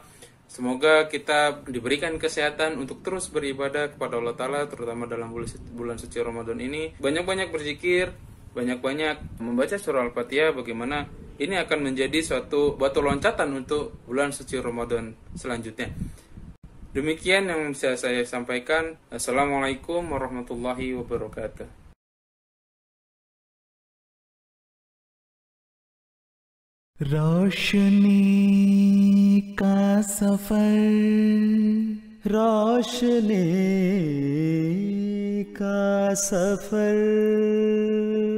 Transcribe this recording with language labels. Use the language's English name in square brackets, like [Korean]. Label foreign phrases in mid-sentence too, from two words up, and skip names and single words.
[Indonesian] Semoga kita diberikan kesehatan untuk terus beribadah kepada Allah Ta'ala, terutama dalam bulan suci Ramadan ini. Banyak-banyak berzikir, banyak-banyak membaca surah Al-Fatihah, bagaimana ini akan menjadi suatu batu loncatan untuk bulan suci Ramadan selanjutnya. Demikian yang bisa saya sampaikan. [Arabic] السلام عليكم ورحمة الله وبركاته. [Hindi] रोशनी का सफर, रोशनी का सफर।